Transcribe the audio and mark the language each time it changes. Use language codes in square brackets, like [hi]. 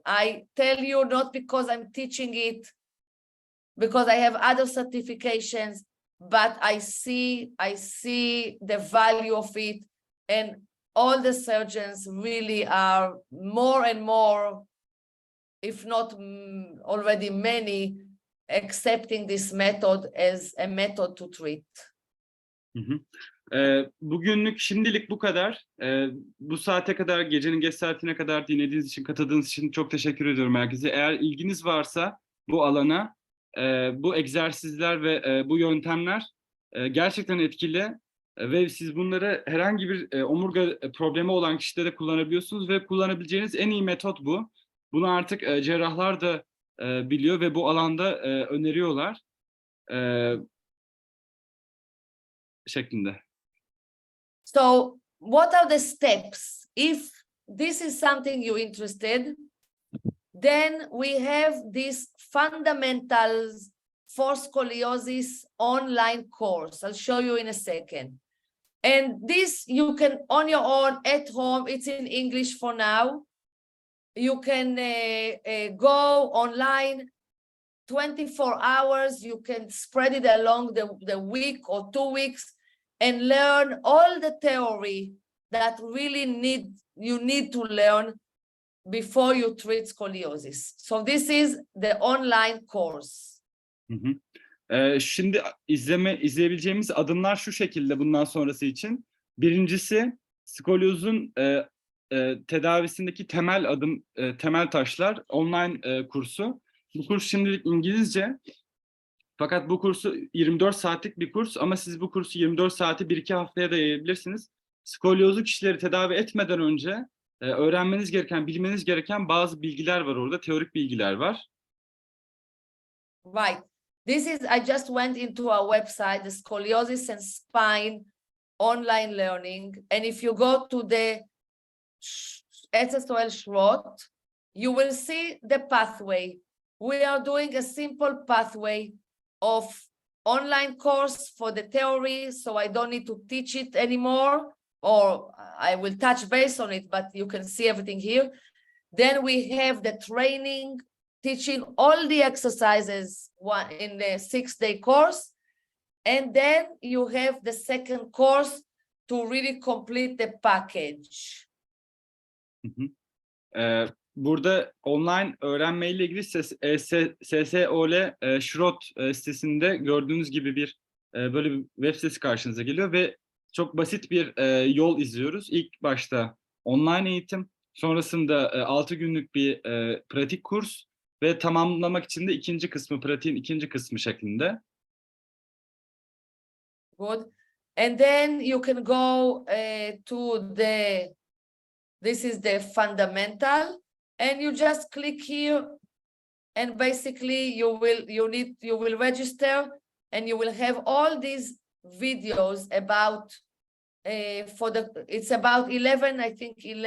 [en] I tell you not because I'm teaching it, because I have other certifications, but I see the value of it, and all the surgeons really are more and more, if not already many, accepting this method as a method to treat. [tr] Bugünlük şimdilik bu kadar. Bu saate kadar, gecenin geç saatine kadar dinlediğiniz için, katıldığınız için çok teşekkür ediyorum herkese. Eğer ilginiz varsa bu alana, bu egzersizler ve bu yöntemler gerçekten etkili ve siz bunları herhangi bir omurga problemi olan kişide de kullanabiliyorsunuz ve kullanabileceğiniz en iyi metot bu. Bunu artık cerrahlar da biliyor ve bu alanda öneriyorlar şeklinde. [en] So what are the steps? If this is something you're interested, then we have this fundamentals for scoliosis online course. I'll show you in a second. And this you can on your own at home. It's in English for now. You can go online 24 hours. You can spread it along the week or 2 weeks and learn all the theory that really you need to learn before you treat scoliosis. So this is the online course. [tr] Şimdi izleyebileceğimiz adımlar şu şekilde bundan sonrası için. Birincisi skolyozun tedavisindeki temel taşlar online kursu. Bu kurs şimdilik İngilizce. Fakat bu kursu 24 saatlik bir kurs ama siz bu kursu 24 saati 1-2 haftaya da yayabilirsiniz. Skolyozlu kişileri tedavi etmeden önce öğrenmeniz gereken, bilmeniz gereken bazı bilgiler var orada, teorik bilgiler var. [en] Right. I just went into our website, the Scoliosis and Spine online learning. And if you go to the SSOL Schrott, you will see the pathway. We are doing a simple pathway of online course for the theory, so I don't need to teach it anymore, or I will touch base on it, but you can see everything here. Then we have the training, teaching all the exercises in the 6-day course. And then you have the second course to really complete the package. [tr] Burada online öğrenmeyle ilgili SSOL Schrott sitesinde gördüğünüz gibi bir böyle bir web sitesi karşınıza geliyor ve çok basit bir yol izliyoruz. İlk başta online eğitim, sonrasında 6 günlük bir pratik kurs ve tamamlamak için de ikinci kısmı, pratiğin ikinci kısmı şeklinde. [en] Good. And then you can go to this is the fundamental, and you just click here, and basically you will register, and you will have all these videos about it's about 11, I think